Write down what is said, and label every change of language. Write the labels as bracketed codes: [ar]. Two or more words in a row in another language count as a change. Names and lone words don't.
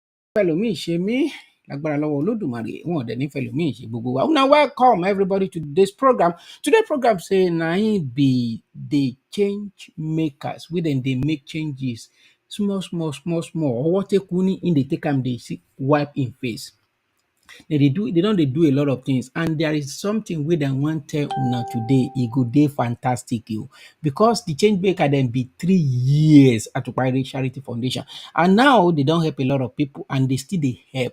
[yo] Fẹlòmíì ṣe mí lágbára lọ́wọ́ Olódùmarè wọn ò dẹ̀ ní fẹlòmíì ṣe gbogbo wa. [pcm] Una welcome everybody to today's program. Today's program say na im be the change makers wey dem dey make changes small small small small. [yo] Ọwọ́ tẹ́kù ní [pcm] im dey take am dey wipe im face. They don dey do a lot of things, and there is something wey dem wan tell una today. E go dey fantastic because the change maker dem be 3 years Atupa Ire Charity Foundation, and now they don help a lot of people and they still dey help.